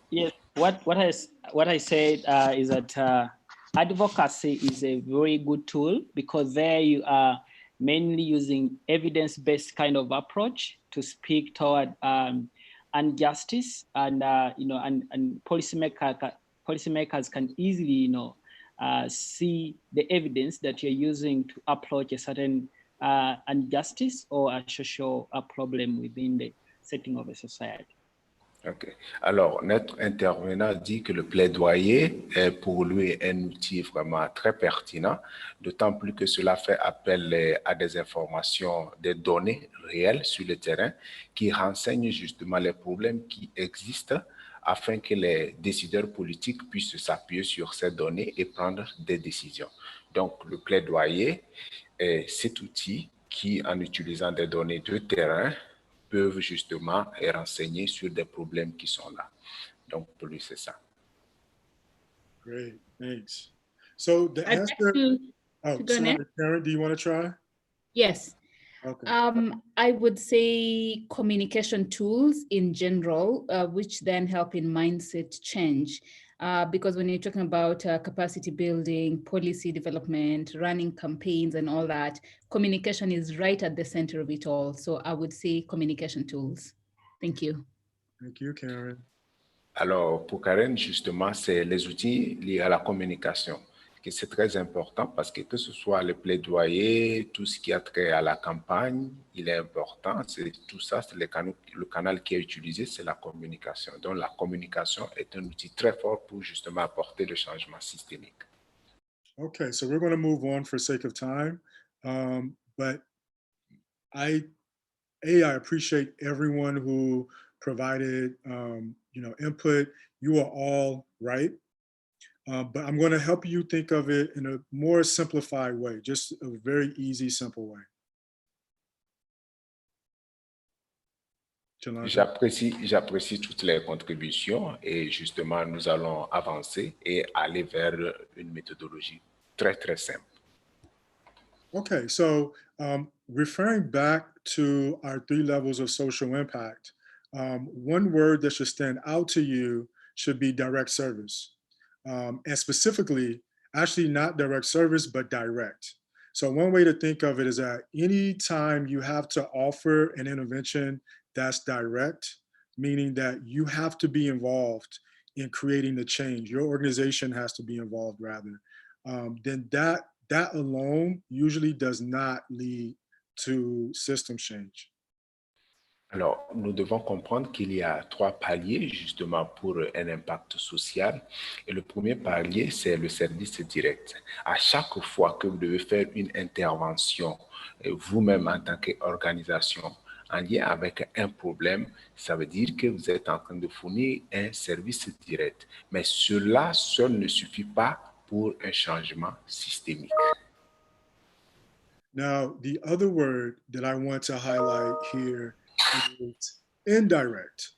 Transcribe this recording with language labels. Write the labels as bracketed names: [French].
[English] Yes, what I said is that advocacy is a very good tool, because there you are mainly using evidence-based kind of approach to speak toward injustice, and and policymakers can easily see the evidence that you're using to approach a certain injustice or a social problem within the setting of a society. OK. [French] Alors, notre intervenant dit que le plaidoyer est pour lui un outil vraiment très pertinent, d'autant plus que cela fait appel à des informations, des données réelles sur le terrain qui renseignent justement les problèmes qui existent afin que les décideurs politiques puissent s'appuyer sur ces données et prendre des décisions. Donc, le plaidoyer est cet outil qui, en utilisant des données de terrain, peuvent justement renseigner sur des problèmes qui sont là. Donc, pour lui, c'est ça. [English] Great, thanks. So the answer. Oh, sorry, Karen, do you want to try? Yes. Okay. I would say communication tools in general, which then help in mindset change. Because when you're talking about capacity building, policy development, running campaigns and all that, communication is right at the center of it all. So I would say communication tools. Thank you. Thank you, Karen. [French] Alors, pour Karen, justement, c'est les outils liés à la communication. C'est très important parce que ce soit le plaidoyer, tout ce qui a trait à la campagne, il est important. Tout ça, c'est le canal qui est utilisé, c'est la communication. Donc, la communication est un outil très fort pour justement apporter le changement systémique. [English] Okay, so we're going to move on for sake of time. But I appreciate everyone who provided, input. You are all right. But I'm going to help you think of it in a more simplified way, just a very easy, simple way. [French] J'apprécie toutes les contributions et justement, nous allons avancer et aller vers une méthodologie très, très simple. [English] Okay, so referring back to our 3 levels of social impact, one word that should stand out to you should be direct service. And specifically, actually not direct service, but direct. So one way to think of it is that anytime you have to offer an intervention that's direct, meaning that you have to be involved in creating the change, your organization has to be involved rather, then that alone usually does not lead to system change. [French] Alors, nous devons comprendre qu'il y a 3 paliers justement pour un impact social. Et le premier palier, c'est le service direct. À chaque fois que vous devez faire une intervention, vous-même en tant qu'organisation, en lien avec un problème, ça veut dire que vous êtes en train de fournir un service direct. Mais cela seul ne suffit pas pour un changement systémique. [English] Now, the other word that I want to highlight here is indirect.